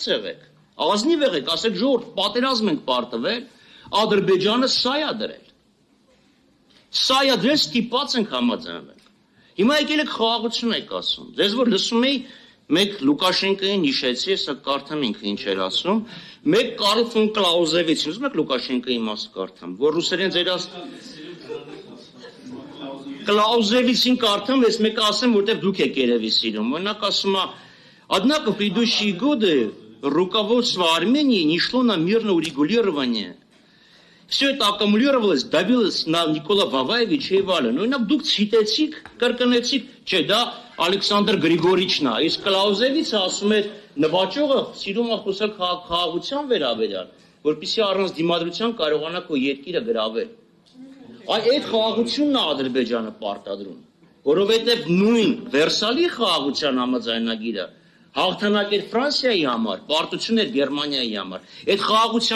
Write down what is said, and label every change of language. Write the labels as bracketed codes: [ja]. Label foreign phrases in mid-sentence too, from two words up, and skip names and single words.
[hy] եղեք, ազնիվ եղեք, ասեք ժողովուրդ, պատերազմ ենք պարտվել, Ադրբեջանը սա է դրել։ Սա է դրել, ստիպված ենք համաձայնվել։ Հիմա եկել եք խաղաղություն եք ասում։ Ձեզ որ լսում էի, մեկ Լուկաշենկոին հիշեցի, հեսա կարդամ ինքը ինչ էր ասում, մեկ Կարլ ֆոն Կլաուզևիչ, ուզում եք Լուկաշենկոյի մասը կարդամ, որ ռուսերեն ձեր Կլաուզևիչին կարդամ, ես մեկը ասեմ, որտեղ դուք եք երևի սիրում։ Օրինակ ասում է, [ru] однако в предыдущие годы руководство Армении не шло на мирное урегулирование. Все это аккумулировалось, давилось на Никола Ваваевича и Валина. [hy] Օրինակ դուք ցիտեցիք, կրկնեցիք, չէ, դա Ալեքսանդր Գրիգորիչն է, իսկ Կլաուզևիչը ասում էր նվաճողը սիրում է խոսալ խաղաղության վերաբերյալ, որպեսզի առանց դիմադրության կարողանա քո երկիրը գրավել։ Այդ խաղաղությունն է Ադրբեջանը պարտադրում, որովհետև նույն Վերսալի խաղաղության համաձայնագիրը հաղթանակ էր Ֆրանսիայի համար, պարտություն էր Գերմանիայի համար։ Այդ խաղաղության